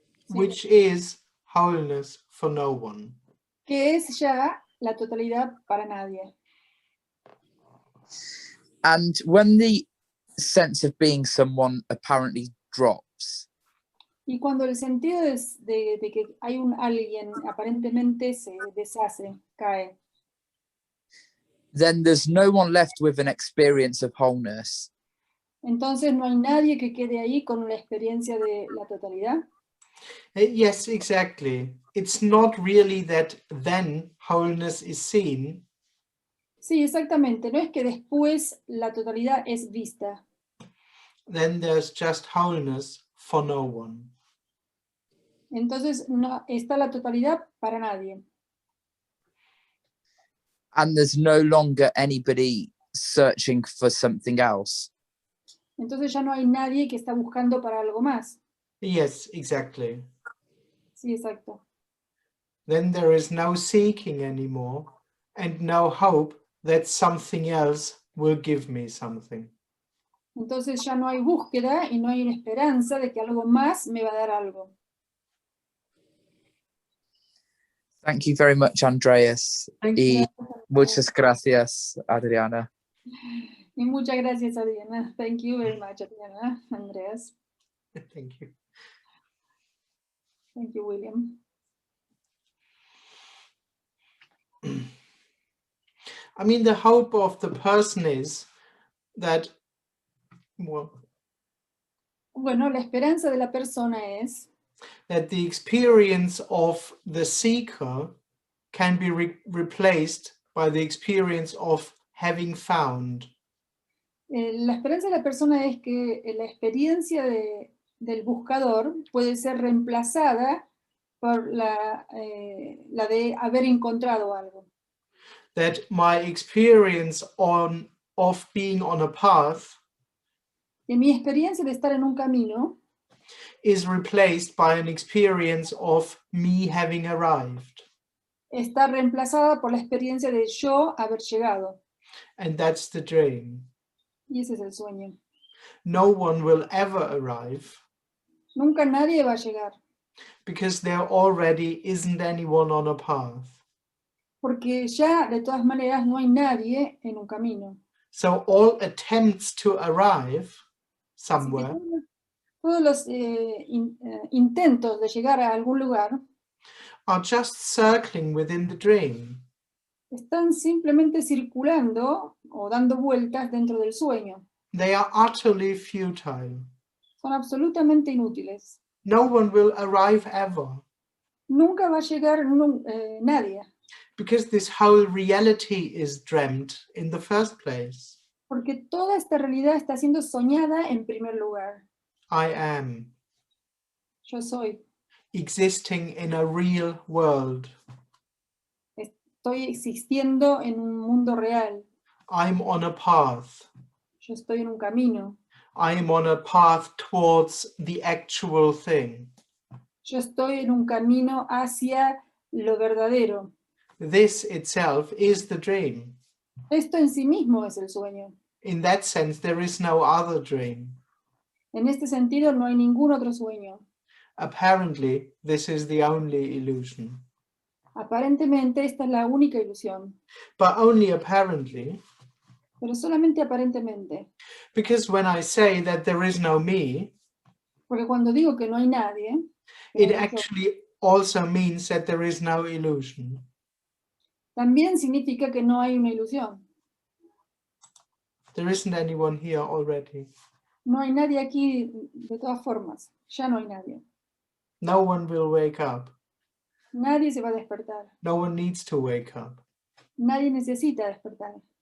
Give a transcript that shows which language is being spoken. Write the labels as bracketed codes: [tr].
[en] Which is wholeness for no one. [es] Que es ya la totalidad para nadie. [en] And when the sense of being someone apparently drops, [es] Y cuando el sentido de que hay un alguien aparentemente se deshace, cae, [en] then there's no one left with an experience of wholeness. [es] Entonces no hay nadie que quede ahí con una experiencia de la totalidad. [en] Yes, exactly. It's not really that then wholeness is seen, [es] Sí, exactamente. No es que después la totalidad es vista. [en] then there's just wholeness for no one. [es] Entonces no está la totalidad para nadie. [en] And there's no longer anybody searching for something else. [es] Entonces ya no hay nadie que está buscando para algo más. [en] Yes, exactly. [es] Sí, exacto. [en] Then there is no seeking anymore and no hope that something else will give me something. [es] Entonces ya no hay búsqueda y no hay una esperanza de que algo más me va a dar algo. [en] Thank you very much, Andreas. [es] Y muchas gracias, Adriana. Y muchas gracias, Adriana. [en] Thank you very much, Adriana. Andreas. Thank you. Thank you, William. I mean, the hope of the person is that, well, [es] Bueno, la esperanza de la persona es [en] that the experience of the seeker can be replaced by the experience of having found. [es] La esperanza de la persona es que la experiencia del buscador puede ser reemplazada por la de haber encontrado algo. [en] That my experience of being on a path [es] Que mi experiencia de estar en un camino [en] is replaced by an experience of me having arrived. [es] está reemplazada por la experiencia de yo haber llegado. [en] And that's the dream. [es] Y ese es el sueño. [en] No one will ever arrive [es] Nunca nadie va a llegar, [en] because there already isn't anyone on a path. [es] porque ya de todas maneras no hay nadie en un camino. [en] So all attempts to arrive [es] Así que [en] somewhere [es] todos los intentos de llegar a algún lugar [en] are just circling within the dream. [es] están simplemente circulando o dando vueltas dentro del sueño. [en] They are utterly futile. [es] Son absolutamente inútiles. [en] No one will arrive ever [es] Nunca va a llegar nadie, [en] because this whole reality is dreamt in the first place. [es] porque toda esta realidad está siendo soñada en primer lugar. [en] I am [es] Yo soy. [en] existing in a real world. [es] Estoy existiendo en un mundo real. [en] I'm on a path. [es] Yo estoy en un camino. [en] I am on a path towards the actual thing. [es] Yo estoy en un camino hacia lo verdadero. [en] This itself is the dream. [es] Esto en sí mismo es el sueño. [en] In that sense, there is no other dream. [es] En este sentido, no hay ningún otro sueño. [en] Apparently, this is the only illusion. [es] Aparentemente, esta es la única ilusión. [en] But only apparently, [es] Pero solamente aparentemente. [en] because when I say that there is no me, [es] Porque cuando digo que no hay nadie, [en] it actually also means that there is no illusion. [es] también significa que no hay una ilusión. [en] There isn't anyone here already. [es] No hay nadie aquí de todas formas. Ya no hay nadie. [en] No one will wake up. [es] Nadie se va a despertar. [en] No one needs to wake up. [es] Nadie necesita despertar.